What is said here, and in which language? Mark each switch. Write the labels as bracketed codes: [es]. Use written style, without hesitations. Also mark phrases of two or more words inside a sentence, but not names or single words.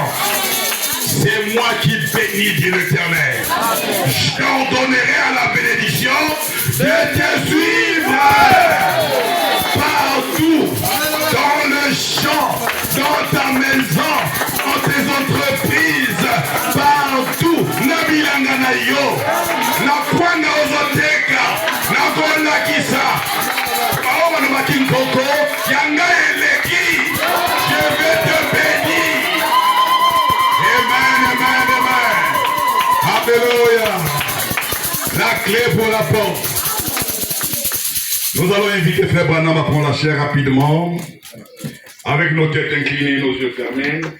[fr] C'est moi qui bénis, dit l'Éternel. Je ordonnerai à la bénédiction de te suivre partout, dans le champ, dans ta maison, dans tes entreprises, partout. [ln] Nabilanga na yo, na kwanga ozoteka, na konda kisa. Paoma na makinkoko, yanga eleki. [fr] Je vais te bénir. Amen, amen, amen. Alléluia. La clé pour la porte. Nous allons inviter Frère Branham à prendre la chair rapidement. Avec nos têtes inclinées et nos yeux fermés.